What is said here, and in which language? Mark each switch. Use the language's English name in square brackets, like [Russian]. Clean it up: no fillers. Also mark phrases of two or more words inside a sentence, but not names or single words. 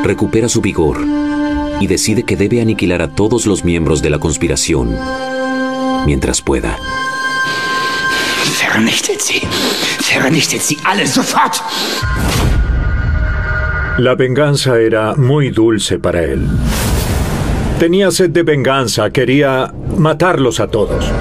[Spanish] Recupera su vigor y decide que debe aniquilar a todos los miembros de la conspiración mientras pueda. [German] Vernichtet sie! Vernichtet sie alle sofort! [Spanish] La venganza era muy dulce para él. Tenía sed de venganza, quería matarlos a todos.